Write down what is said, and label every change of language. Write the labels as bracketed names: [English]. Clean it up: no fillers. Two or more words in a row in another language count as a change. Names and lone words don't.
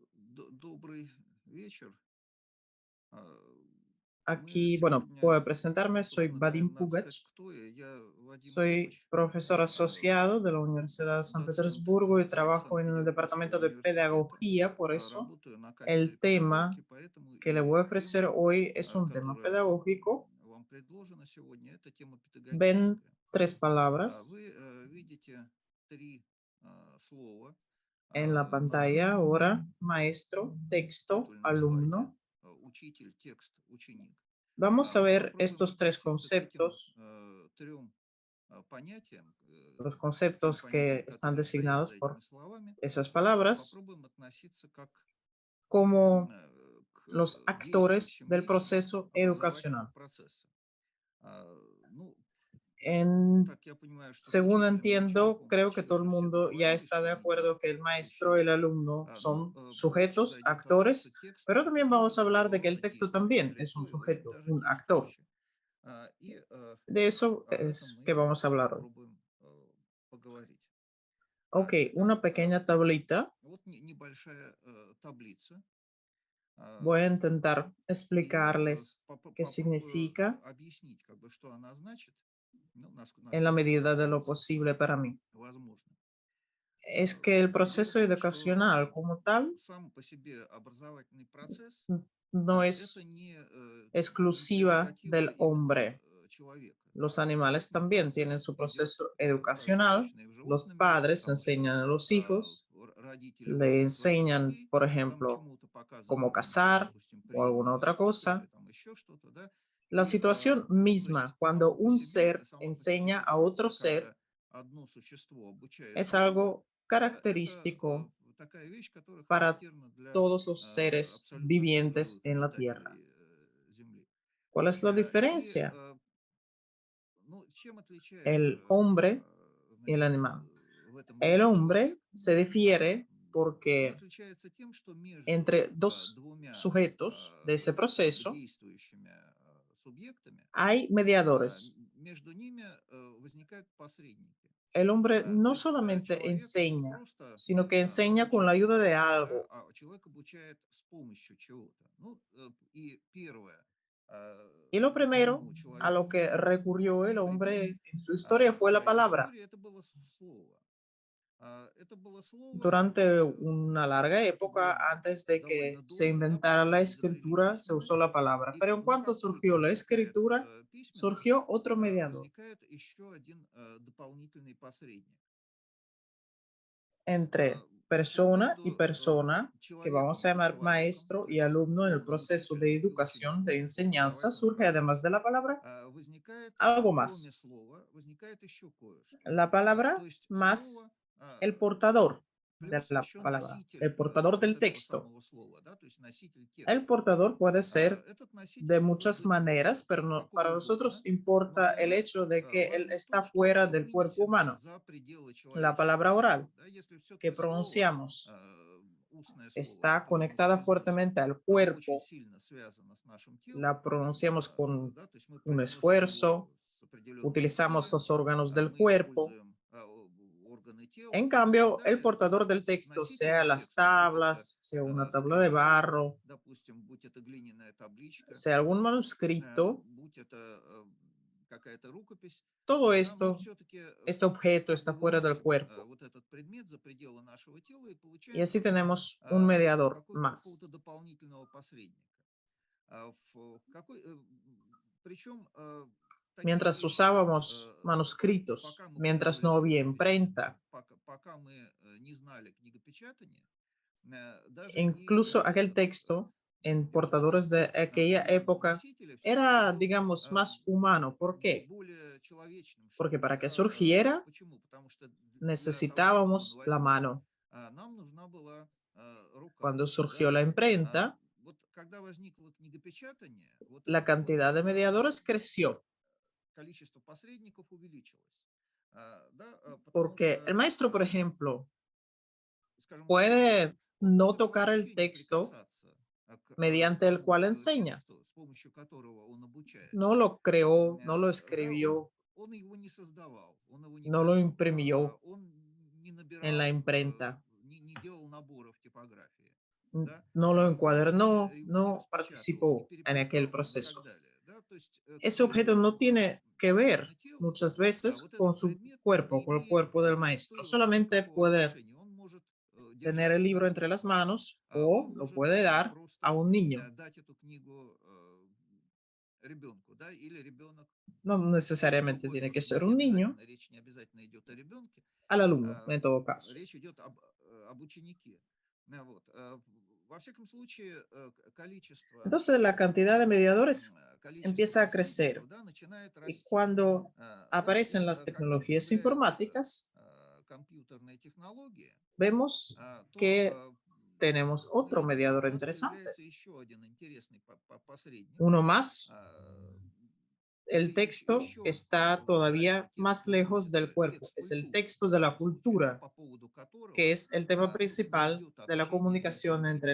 [Russian] Добрый вечер. А, Мы [Spanish] Aquí, bueno, [Russian] сегодня, [Spanish] puedo presentarme, soy [Russian] собственно говоря, [Spanish] Vadim [Russian] на [Spanish] Pugac, [Russian] «Сказать, кто я». Я Вадим [Spanish] soy [Russian] Пугач, [Spanish] profesor а, asociado de la Universidad de San [Russian] доцент [Spanish] Petersburgo y trabajo en el [Russian] Санкт-Петербургского [Spanish] departamento de [Russian] университета. [Spanish] pedagogía, por eso [Russian] Работаю на кафедре [Spanish] el tema [Russian] педагогики, поэтому [Spanish] que le voy a [Russian] и [Spanish] ofrecer [Russian] тема, [Spanish] hoy es un tema [Russian] которая [Spanish] pedagógico. [Russian] вам предложена сегодня, это тема [Spanish] Ven [Russian] педагогическая. [Spanish] tres palabras [Russian] Вы видите три слова [Spanish] en la [Russian] в [Spanish] pantalla ahora: maestro, texto, [Russian] титульном слайде. [Spanish] alumno. [Russian] Учитель, текст, ученик. [Spanish] Vamos a [Russian] Мы [Spanish] ver [Russian] попробуем [Spanish] estos tres [Russian] относиться к этим [Spanish] conceptos, [Russian] трем понятиям, [Spanish] los [Russian] к тем [Spanish] conceptos que [Russian] понятиям, [Spanish] están [Russian] которые стоят [Spanish] designados [Russian] за этими [Spanish] por [Russian] словами, [Spanish] esas palabras, [Russian] попробуем относиться как [Spanish] como [Russian] к [Spanish] los actores [Russian] действующим [Spanish] del [Russian] лицам [Spanish] proceso [Russian] образовательного [Spanish] educacional. [Russian] процесса. Ну, [Spanish] En, [Russian] так я понимаю, что с [Spanish] según [Russian] учителем и [Spanish] entiendo, [Russian] учеником [Spanish] creo que [Russian] почти [Spanish] todo el [Russian] уже все [Spanish] mundo ya [Russian] договорились, [Spanish] está [Russian] что [Spanish] de [Russian] они [Spanish] acuerdo que el [Russian] действующие [Spanish] maestro y el [Russian] лица. [Spanish] alumno [Russian] Но [Spanish] son [Russian] речь [Spanish] sujetos, [Russian] зайдет о том, что [Spanish] actores, [Russian] текст [Spanish] pero [Russian] это [Spanish] también [Russian] тоже [Spanish] vamos a hablar [Russian] своего [Spanish] de que el [Russian] рода [Spanish] texto [Russian] действующее [Spanish] también es un [Russian] лицо и очень [Spanish] sujeto, [Russian] даже [Spanish] un actor. [Russian] действующее. И [Spanish] De eso [Russian] об этом [Spanish] es [Russian] мы [Spanish] que vamos a hablar hoy. [Russian] попробуем поговорить. [Spanish] Ok, [Russian] Итак, [Spanish] una pequeña tablita. [Russian] вот небольшая таблица. [Spanish] Voy a А, intentar [Russian] Ее [Spanish] explicarles qué [Russian] попробую [Spanish] significa [Russian] объяснить, как бы, что она значит, ну, [Spanish] en la [Russian] насколько это [Spanish] medida de lo [Russian] является [Spanish] posible para mí. [Russian] возможным. [Spanish] Es que el [Russian] Дело в [Spanish] proceso [Russian] том, что [Spanish] educacional como tal [Russian] сам по себе образовательный процесс [Spanish] no [Russian] это [Spanish] es [Russian] не [Spanish] exclusiva [Russian] прерогатива [Spanish] del [Russian] именно [Spanish] hombre. [Russian] человека. Да? [Spanish] Los animales [Russian] Образовательный [Spanish] también tienen [Russian] процесс [Spanish] su [Russian] идет [Spanish] proceso [Russian] так же [Spanish] educacional. [Russian] точно и в [Spanish] Los [Russian] животном мире, [Spanish] padres [Russian] потому что [Spanish] enseñan a los hijos, [Russian] родители [Spanish] le [Russian] учат своих [Spanish] enseñan, [Russian] детей, [Spanish] por [Russian] там [Spanish] ejemplo, [Russian] чему-то [Spanish] cómo [Russian] показывают им, [Spanish] cazar [Russian] допустим, [Spanish] o alguna [Russian] приемы [Spanish] otra [Russian] опыта или [Spanish] cosa. [Russian] там еще что-то, да. [Spanish] La situación [Russian] То есть [Spanish] misma, cuando un ser [Russian] сама по себе [Spanish] enseña a otro [Russian] ситуация, [Spanish] ser, [Russian] когда одно существо обучает [Spanish] es [Russian] другое, [Spanish] algo [Russian] да, это [Spanish] característico [Russian] такая вещь, которая [Spanish] para [Russian] характерна для [Spanish] todos los seres [Russian] абсолютно всех [Spanish] vivientes [Russian] живых [Spanish] en la Tierra. [Russian] обитателей Земли. [Spanish] ¿Cuál es la [Russian] И, [Spanish] diferencia? [Russian] ну, чем отличается, [Spanish] El hombre y el [Russian] значит, [Spanish] animal. [Russian] в этом [Spanish] El [Russian] деле [Spanish] hombre [Russian] человек? [Spanish] se difiere [Russian] Он [Spanish] porque [Russian] отличается тем, что между [Spanish] entre dos [Russian] двумя [Spanish] sujetos de ese [Russian] как бы [Spanish] proceso [Russian] действующими субъектами, [Spanish] hay mediadores. [Russian] между ними возникают посредники. [Spanish] El hombre [Russian] То [Spanish] no [Russian] есть [Spanish] solamente [Russian] человек не [Spanish] enseña, [Russian] просто [Spanish] sino que enseña con la [Russian] обучает [Spanish] ayuda de [Russian] другого, да, [Spanish] algo. [Russian] а человек обучает с помощью чего-то. Ну, и первое, [Spanish] Y lo [Russian] к [Spanish] primero [Russian] чему [Spanish] a [Russian] человек [Spanish] lo que recurrió el [Russian] прибег [Spanish] hombre en su historia [Russian] в [Spanish] fue la [Russian] своей [Spanish] palabra. [Russian] истории, это было слово. Это было слово, [Spanish] Durante [Russian] которое [Spanish] una larga época, [Russian] было [Spanish] antes de [Russian] довольно [Spanish] que se [Russian] долго, да, [Spanish] inventara [Russian] пока [Spanish] la [Russian] не изобрели [Spanish] escritura, se usó [Russian] письменность. [Spanish] la palabra. [Russian] И, [Spanish] Pero en [Russian] но [Spanish] cuanto [Russian] как только [Spanish] surgió la [Russian] возникает [Spanish] escritura, [Russian] письменность, [Spanish] surgió otro mediador [Russian] возникает еще один дополнительный посредник. [Spanish] entre [Russian] Причем [Spanish] persona y [Russian] между [Spanish] persona, que [Russian] человеком [Spanish] vamos a [Russian] и [Spanish] llamar [Russian] человеком, [Spanish] maestro [Russian] то [Spanish] y [Russian] есть [Spanish] alumno en el [Russian] условным [Spanish] proceso de [Russian] учителем и [Spanish] educación, de [Russian] учеником в [Spanish] enseñanza, [Russian] образовательном [Spanish] surge además [Russian] процессе, [Spanish] de la palabra [Russian] возникает, [Spanish] algo [Russian] кроме [Spanish] más. [Russian] слова, возникает еще кое-что. [Spanish] La [Russian] То [Spanish] palabra [Russian] есть [Spanish] más [Russian] слово [Spanish] el portador de [Russian] плюс [Spanish] la [Russian] еще [Spanish] palabra, [Russian] носитель [Spanish] el portador [Russian] вот [Spanish] del [Russian] этого [Spanish] texto. [Russian] самого слова, да, то есть носитель [Spanish] El [Russian] текста. [Spanish] portador puede ser [Russian] Этот [Spanish] de [Russian] носитель может [Spanish] muchas [Russian] быть [Spanish] maneras, pero [Russian] какой [Spanish] para nosotros [Russian] угодно, но [Spanish] importa [Russian] для [Spanish] el [Russian] нас [Spanish] hecho de que él [Russian] важно то, [Spanish] está [Russian] что [Spanish] fuera del cuerpo [Russian] вынесено [Spanish] humano. [Russian] за пределы [Spanish] La [Russian] человеческого [Spanish] palabra [Russian] тела. [Spanish] oral [Russian] Да, если [Spanish] que [Russian] все-таки слово, [Spanish] pronunciamos [Russian] устное слово, [Spanish] está [Russian] которое мы [Spanish] conectada [Russian] произносим, [Spanish] fuertemente al [Russian] очень [Spanish] cuerpo, [Russian] сильно связано с нашим телом, [Spanish] la pronunciamos con [Russian] да, то есть мы [Spanish] un [Russian] произносим его [Spanish] esfuerzo, [Russian] с определенными [Spanish] utilizamos [Russian] усилием, [Spanish] los órganos del [Russian] мы [Spanish] cuerpo. [Russian] используем органы тела [Spanish] En [Russian] и так [Spanish] cambio, el [Russian] далее, [Spanish] portador [Russian] то [Spanish] del [Russian] с [Spanish] texto, [Russian] носителем [Spanish] sea las [Russian] текста, будь это [Spanish] tablas, sea una tabla de [Russian] скрижаль, [Spanish] barro, [Russian] допустим, будь это глиняная табличка, [Spanish] sea algún manuscrito, [Russian] будь это какая-то рукопись, [Spanish] todo [Russian] да, мы [Spanish] esto, [Russian] все-таки [Spanish] este objeto [Russian] как бы [Spanish] está fuera del [Russian] выносим [Spanish] cuerpo. [Russian] вот этот предмет за пределы нашего тела и [Spanish] Y [Russian] получаем [Spanish] así tenemos un mediador [Russian] какого-то [Spanish] más. [Russian] дополнительного посредника. Причем такие [Spanish] Mientras [Russian] вещи, как [Spanish] usábamos manuscritos, [Russian] пока мы [Spanish] mientras no [Russian] пользовались [Spanish] había [Russian] рукописями, да, [Spanish] imprenta, [Russian] пока мы не знали книгопечатания, даже и [Spanish] incluso aquel texto en portadores de [Russian] текст на [Spanish] aquella [Russian] бумажном [Spanish] época [Russian] носителе все-таки [Spanish] era, [Russian] был [Spanish] digamos, más humano. ¿Por qué? [Russian] более человечным, что [Spanish] Porque [Russian] ли, [Spanish] para que [Russian] да? [Spanish] surgiera [Russian] Почему? Потому что для того, чтобы он [Spanish] necesitábamos la [Russian] возник, [Spanish] mano. [Russian] нам нужна была рука, [Spanish] Cuando surgió [Russian] да? [Spanish] la imprenta, [Russian] Вот когда возникло книгопечатание, вот [Spanish] la [Russian] это вот [Spanish] cantidad de mediadores creció, [Russian] количество посредников увеличилось, да, потому [Spanish] porque el [Russian] что, [Spanish] maestro, por ejemplo, [Russian] скажем, учитель, [Spanish] puede [Russian] он [Spanish] no [Russian] может [Spanish] tocar el [Russian] вообще не [Spanish] texto [Russian] прикасаться к [Spanish] mediante el [Russian] тому [Spanish] cual enseña. [Russian] тексту, с помощью которого он обучает. [Spanish] No lo creó, no lo [Russian] Да, [Spanish] escribió, [Russian] он его не создавал, он его не [Spanish] no lo [Russian] писал, [Spanish] imprimió [Russian] он не [Spanish] en la [Russian] набирал, [Spanish] imprenta. [Russian] не делал наборов типографии. да, [Spanish] no lo encuadernó, [Russian] его не [Spanish] no [Russian] распечатал, не [Spanish] participó en aquel [Russian] перепрограммировал и так [Spanish] proceso. [Russian] далее, да. То есть [Spanish] Ese [Russian] такое [Spanish] objeto no tiene que ver [Russian] действительно тело, [Spanish] muchas [Russian] а [Spanish] veces [Russian] вот [Spanish] con [Russian] этот [Spanish] su [Russian] предмет не [Spanish] cuerpo, con el [Russian] имеет [Spanish] cuerpo del maestro. [Russian] зачастую вообще [Spanish] Solamente [Russian] никакого [Spanish] puede [Russian] отношения. Он может [Spanish] tener [Russian] держать [Spanish] el [Russian] это на [Spanish] libro entre [Russian] руках, [Spanish] las manos [Russian] он [Spanish] o lo [Russian] может [Spanish] puede dar a [Russian] просто [Spanish] un niño. [Russian] дать эту книгу ребенку, да, или ребенок, [Spanish] No necesariamente [Russian] другой [Spanish] tiene que [Russian] взрослый, [Spanish] ser [Russian] не [Spanish] un niño, [Russian] обязательно, речь не обязательно идет о ребенке, [Spanish] al alumno en todo caso. [Russian] речь идет об ученике. Вот. Во всяком случае, количество [Spanish] Entonces la cantidad de mediadores [Russian] количество [Spanish] empieza a crecer [Russian] посредников, да, начинает [Spanish] y [Russian] расти. [Spanish] cuando [Russian] Да, [Spanish] aparecen [Russian] и [Spanish] las [Russian] когда [Spanish] tecnologías [Russian] появляются [Spanish] informáticas, [Russian] компьютерные технологии, [Spanish] vemos [Russian] то [Spanish] que tenemos [Russian] мы [Spanish] otro [Russian] видим, что у [Spanish] mediador [Russian] нас [Spanish] interesante. [Russian] появляется еще один интересный посредник. [Spanish] Uno más, а, el texto [Russian] Еще [Spanish] está [Russian] дальше [Spanish] todavía [Russian] текст [Spanish] más lejos del [Russian] выносится, [Spanish] cuerpo. [Russian] текст [Spanish] Es el [Russian] культуры, [Spanish] texto [Russian] в [Spanish] de la [Russian] данном случае, да, [Spanish] cultura, [Russian] по поводу [Spanish] que [Russian] которого, [Spanish] es el tema [Russian] собственно, [Spanish] principal [Russian] идет [Spanish] de la [Russian] общение между [Spanish] comunicación entre el